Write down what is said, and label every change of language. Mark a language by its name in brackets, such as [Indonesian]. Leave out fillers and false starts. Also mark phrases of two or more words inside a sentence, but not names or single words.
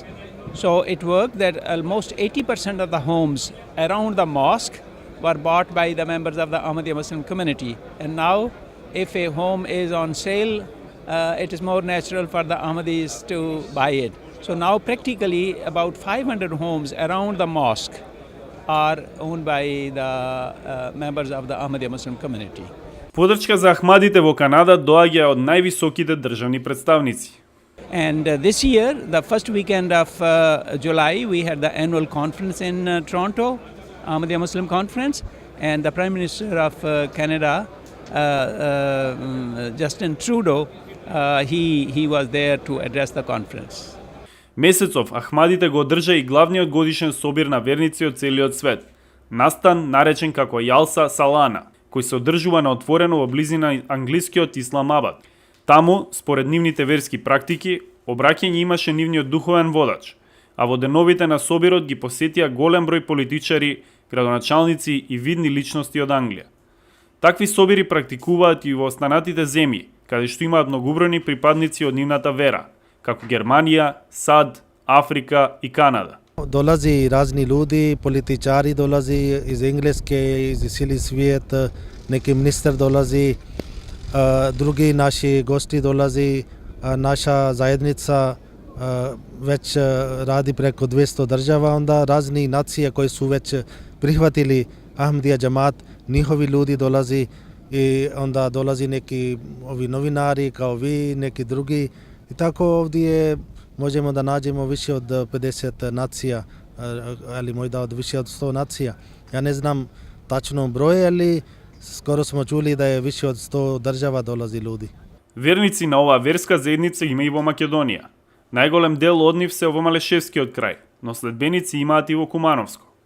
[English] So it worked that almost 80% of the homes around the mosque were bought by the members of the Ahmadiyya Muslim community. And now, if a home is on sale, it is more natural for the Ahmadis to buy it. So now practically about 500 homes around the mosque are owned by the members of the Ahmadiyya Muslim community. [Macedonian] Поддршка за Ахмадите во Канада доаѓа од највисоките државни представници. [English] And this year, the first weekend of July, we had the annual conference in Toronto, Ahmadiyya Muslim Conference, and the Prime Minister of Canada, Justin Trudeau, he was there to address the conference. [Macedonian] Месецов Ахмадите го одржа и главниот годишен собир на верници од целиот свет, настан наречен како Јалса Салана, кој се одржува на отворено во близина англискиот Исламабад. Таму, според нивните верски практики, обраќање имаше нивниот духовен водач, а во деновите на собирот ги посетија голем број политичари, градоначалници и видни личности од Англија. Такви собири практикуваат и во останатите земји, каде што имаат многобројни припадници од нивната вера, како Германија, САД, Африка и Канада. [Bosnian] Dolazi razni ljudi, političari dolazi iz Engleske, iz cijeli svijet, neki ministar dolazi, drugi naši gosti dolazi, naša zajednica već radi preko 200 država, onda razni nacije koji su već prihvatili Ahmadija Džamat, njihovi ljudi dolazi i onda dolazi neki ovi novinari kao vi, neki drugi. I tako ovdje možemo da nađemo više od 50 nacija, ali možda od više od 100 nacija. Ja ne znam tačno broj, ali skoro smo čuli da je više od 100 država dolazi ljudi. [Macedonian] Верници на оваа верска заедница има и во Македонија. Најголем дел од нив се во Малешевскиот крај, но следбеници имаат и во Кумановско.